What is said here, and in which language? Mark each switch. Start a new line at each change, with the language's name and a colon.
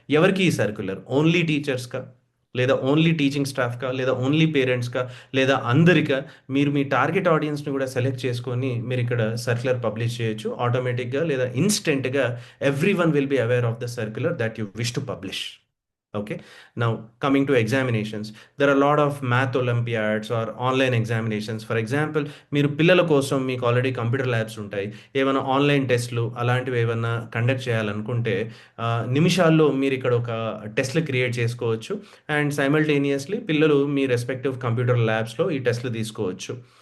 Telugu: ఎవరికి ఈ circular? Only టీచర్స్‌కా? లేదా ఓన్లీ టీచింగ్ స్టాఫ్‌కా? లేదా ఓన్లీ పేరెంట్స్‌కా? లేదా అందరికా? మీరు మీ టార్గెట్ ఆడియన్స్‌ని కూడా సెలెక్ట్ చేసుకొని మీరిక్కడ సర్క్యులర్ పబ్లిష్ చేయొచ్చు. ఆటోమేటిక్‌గా లేదా ఇన్‌స్టంట్‌గా
English: Everyone will be aware of the circular that you wish to publish. Okay, now coming to examinations, there are a lot of math olympiads or online examinations. For example,
Telugu: మీరు పిల్లల కోసం మీకు already computer labs ఉంటాయి, ఏమైనా online టెస్ట్లు అలాంటివి ఏమైనా conduct చేయాలనుకుంటే నిమిషాల్లో మీరు ఇక్కడ ఒక టెస్ట్లు క్రియేట్ చేసుకోవచ్చు. అండ్ సైమల్టేనియస్లీ పిల్లలు మీ రెస్పెక్టివ్ కంప్యూటర్ ల్యాబ్స్లో ఈ టెస్ట్లు తీసుకోవచ్చు.